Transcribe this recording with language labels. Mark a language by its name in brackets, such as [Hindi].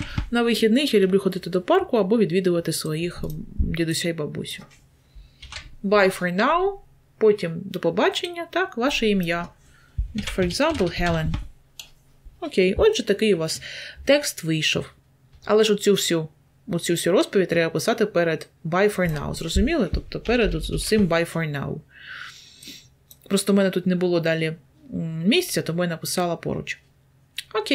[Ukrainian] На вихідних я люблю ходити до парку або відвідувати своїх дідуся і бабусю. [English] Bye for now. [Ukrainian] Потім до побачення. Так, ваше ім'я. [English] For example, Helen. [Ukrainian] Окей, отже, такий у вас текст вийшов. Але ж оцю всю розповідь треба писати перед bye for now. Зрозуміли? Тобто перед усім bye for now. Просто в мене тут не було далі місця, тому я написала поруч. Окей, [English] so that's all for today. [Ukrainian] На цьому це все. [English] Goodbye, good luck.